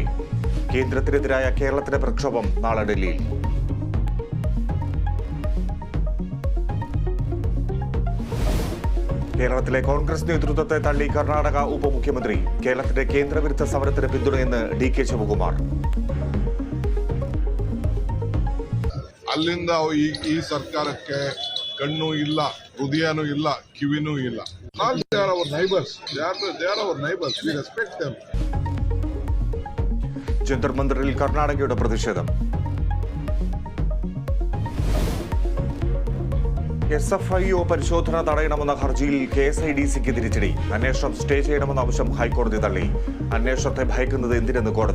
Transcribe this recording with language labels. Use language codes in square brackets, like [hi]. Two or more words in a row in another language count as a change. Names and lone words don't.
[ml] കേന്ദ്രത്തിനെതിരായ കേരളത്തിന്റെ പ്രക്ഷോഭം നാളെ ഡൽഹിയിൽ. കേരളത്തിലെ കോൺഗ്രസ് നേതൃത്വത്തെ തള്ളി കർണാടക ഉപമുഖ്യമന്ത്രി. കേരളത്തിന്റെ കേന്ദ്രവിരുദ്ധ സമരത്തിന് പിന്തുണയെന്ന് DK ശിവകുമാർ. [kn] ಅಲ್ಲಿಂದ ಈ ಸರ್ಕಾರಕ್ಕೆ ಕಣ್ಣು ಇಲ್ಲ, ಹೃದಯನೂ ಇಲ್ಲ, ಕಿವಿನೂ ಇಲ್ಲ. [en] They are our neighbors. They are our neighbors. We respect them. [ml] ജന്തർ മന്ദിറിൽ കർണാടകയുടെ പ്രതിഷേധം. SFIO പരിശോധന തടയണമെന്ന ഹർജിയിൽ KSIDCക്ക് തിരിച്ചടി. അന്വേഷണം സ്റ്റേ ചെയ്യണമെന്ന ആവശ്യം ഹൈക്കോടതി തള്ളി. അന്വേഷണത്തെ ഭയക്കുന്നത് എന്തിനെന്ന് കോടതി.